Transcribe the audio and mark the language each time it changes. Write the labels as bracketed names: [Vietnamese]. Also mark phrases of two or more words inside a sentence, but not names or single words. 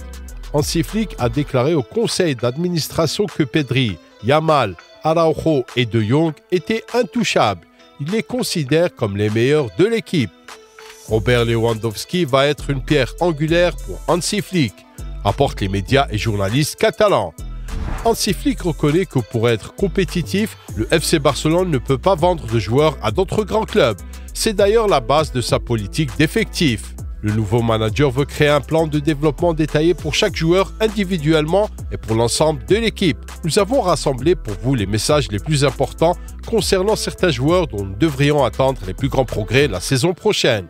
[French] Hansi Flick a déclaré au conseil d'administration que Pedri, Yamal, Araujo et De Jong étaient intouchables. Il les considère comme les meilleurs de l'équipe. Robert Lewandowski va être une pierre angulaire pour Hansi Flick, rapportent les médias et journalistes catalans. Hansi Flick reconnaît que pour être compétitif, le FC Barcelone ne peut pas vendre de joueurs à d'autres grands clubs. C'est d'ailleurs la base de sa politique d'effectifs. Le nouveau manager veut créer un plan de développement détaillé pour chaque joueur individuellement et pour l'ensemble de l'équipe. Nous avons rassemblé pour vous les messages les plus importants concernant certains joueurs dont nous devrions attendre les plus grands progrès la saison prochaine.